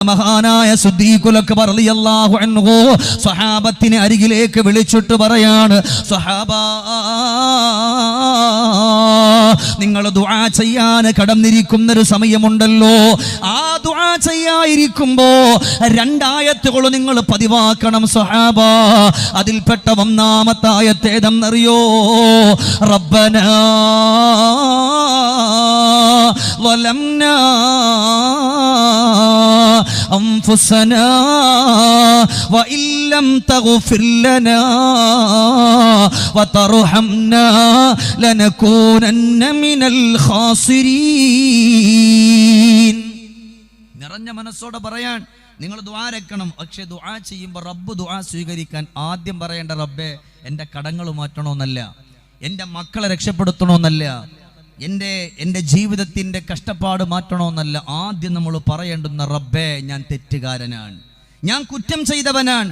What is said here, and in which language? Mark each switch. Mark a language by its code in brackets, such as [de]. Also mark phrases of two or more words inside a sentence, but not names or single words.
[ml] മഹാനായ സിദ്ദീഖുൽ അക്ബർ [ar] رضي الله عنه [ml] സ്വഹാബത്തിനെ അരികിലേക്ക് വിളിച്ചിട്ട് പറയാണ്, സ്വഹാബാ, നിങ്ങൾ ദുആ ചെയ്യാൻ കടന്നിരിക്കുന്നൊരു സമയമുണ്ടല്ലോ. ആ ദുആ ചെയ്യാതിരിക്കുമ്പോ രണ്ടായത്തുകൾ നിങ്ങൾ പതിവാക്കണം സ്വഹാബാ. അതിൽപ്പെട്ട ഒന്നാമത്തെ ആയത്ത് ഏതെന്നറിയോ? [ar] ربنا ظلمنا أنفسنا وإن لم تغفر لنا وترحمنا لنكونن من الخاسرين. [ml] നിറഞ്ഞ മനസ്സോടെ പറയാൻ നിങ്ങൾ ദുആ രക്കണം. പക്ഷെ ദുആ ചെയ്യുമ്പോൾ റബ്ബ് ദുആ സ്വീകരിക്കാൻ ആദ്യം പറയേണ്ട റബ്ബേ എൻ്റെ കടങ്ങൾ മാറ്റണമെന്നല്ല, എൻ്റെ മക്കളെ രക്ഷപ്പെടുത്തണമെന്നല്ല, എൻ്റെ ജീവിതത്തിൻ്റെ കഷ്ടപ്പാട് മാറ്റണമെന്നല്ല. ആദ്യം നമ്മൾ പറയേണ്ടുന്ന റബ്ബേ ഞാൻ തെറ്റുകാരനാണ്, ഞാൻ കുറ്റം ചെയ്തവനാണ്.